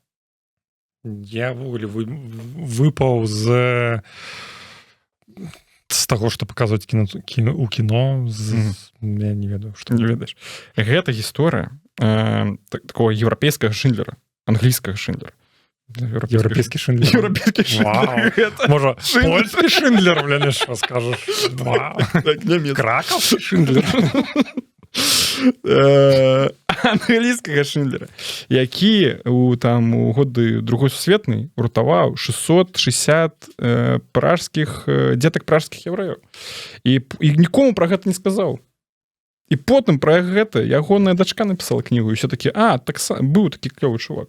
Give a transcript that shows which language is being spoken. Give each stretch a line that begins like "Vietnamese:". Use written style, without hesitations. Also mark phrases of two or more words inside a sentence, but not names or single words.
Belarusian: Я ввогуле выпаў з таго, што паказваюць у кіно. Я не ведаю, што не ведаеш. Гэта гісторыя такого еўрапейскага Шиндлера, англійскага Шиндлера. Еўрапейскі Шиндлер. Еўрапейскі Шиндлер. Гэта Можа, польскі Шиндлер, блин,
Ukrainian: що скажеш?
Belarusian: так, нямецкі. Кракаўскі Шиндлер. Англійскага Шиндлера, які у годы Другой сусветнай уртаваў 660 дзетак пражскіх яўрэяў. І нікому пра гэта не сказаў. І потым пра гэта ягоная дачка напісала кнігу, і ўсё такі, быў такі клёвы чувак.